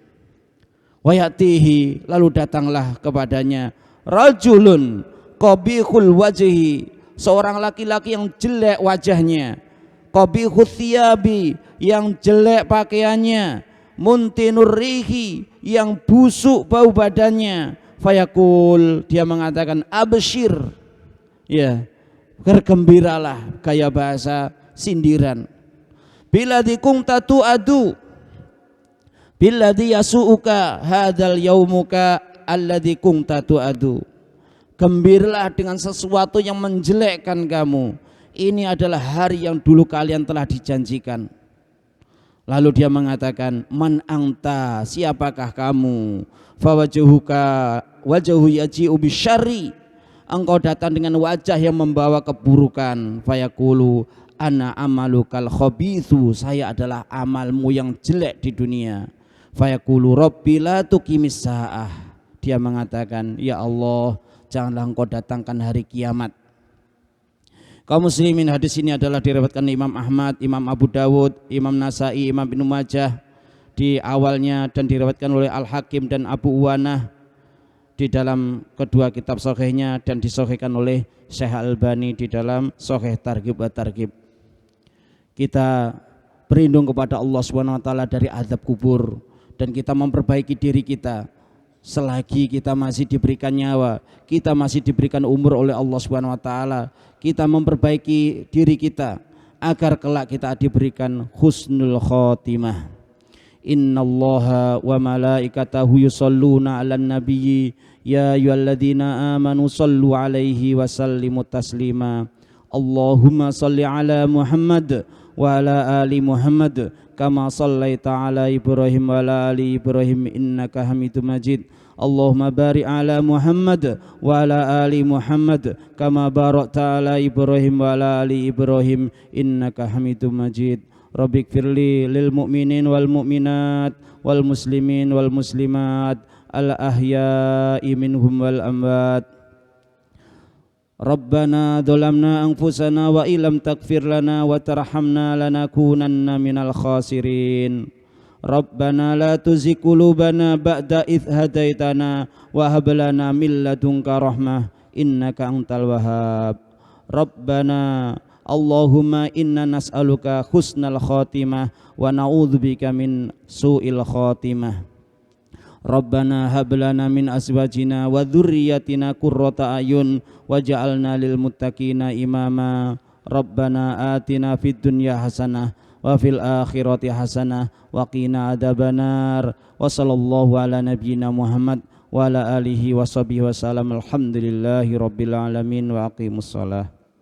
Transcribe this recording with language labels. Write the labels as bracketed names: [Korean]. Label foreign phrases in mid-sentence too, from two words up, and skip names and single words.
[Indonesian] Wayatihi, lalu datanglah kepadanya [Arabic] رجل قبيح الوجه, [Indonesian] seorang laki-laki yang jelek wajahnya, [Arabic] قبيح الثياب, [Indonesian] yang jelek pakaiannya, [Arabic] منتن الريح, [Indonesian] yang busuk bau badannya. Fayaqul, dia mengatakan, abshir, ya, bergembiralah, gaya bahasa sindiran. [Arabic] بالذي كنت توعد بالذي يسوؤك هذا يومك الذي كنت توعد. [Indonesian] Gembiralah dengan sesuatu yang menjelekkan kamu. Ini adalah hari yang dulu kalian telah dijanjikan. Lalu dia mengatakan, [Arabic] من أنت, [Indonesian] siapakah kamu? [Arabic] فوجهك الوجه يجيء بالشر, [Indonesian] engkau datang dengan wajah yang membawa keburukan. [Arabic] فيقول أنا عملك الخبيث, [Indonesian] saya adalah amalmu yang jelek di dunia. [Arabic] فيقول رب لا تقم الساعة, [Indonesian] dia mengatakan, ya Allah, janganlah engkau datangkan hari kiamat. Kaum muslimin, hadis ini adalah diriwayatkan Imam Ahmad, Imam Abu Dawud, Imam Nasai, Imam Ibnu Majah di awalnya, dan diriwayatkan oleh Al-Hakim dan Abu Uwanah di dalam kedua kitab sahihnya, dan disahihkan oleh Syekh Al-Albani di dalam Sahih Targhib wa Targhib. Kita berlindung kepada Allah [Arabic] سبحانه وتعالى [Indonesian] dari azab kubur, dan kita memperbaiki diri kita selagi kita masih diberikan nyawa, kita masih diberikan umur oleh Allah [Arabic] سبحانه وتعالى. [Indonesian] Kita memperbaiki diri kita agar kelak kita diberikan [Arabic] حسن الخاتمة. إن الله وملائكته يصلون على النبي يا أيها الذين آمنوا صلوا عليه وسلموا تسليما. اللهم صل على محمد وعلى آل محمد كما صليت على إبراهيم وعلى آل إبراهيم إنك حميد مجيد. اللهم بارك على محمد وعلى آل محمد كما باركت على إبراهيم وعلى آل إبراهيم إنك حميد مجيد. رب اغفر لي وللمؤمنين والمؤمنات والمسلمين والمسلمات الأحياء منهم والأموات. ربنا ظلمنا أنفسنا وإن لم تغفر لنا وترحمنا لنكونن من الخاسرين. ربنا لا تزغ قلوبنا بعد إذ هديتنا وهب لنا من لدنك رحمة إنك أنت الوهاب. ربنا اللهم إنا نسألك حسن الخاتمة ونعوذ بك من سوء الخاتمة. ربنا هب لنا من أزواجنا وذرياتنا قرة أعين واجعلنا للمتقين إماما. ربنا آتنا في الدنيا حسنة وفي الآخرة حسنة وقنا عذاب النار. وصلى الله على نبينا محمد وعلى آله وصحبه وسلم. الحمد لله رب العالمين وأقم الصلاة.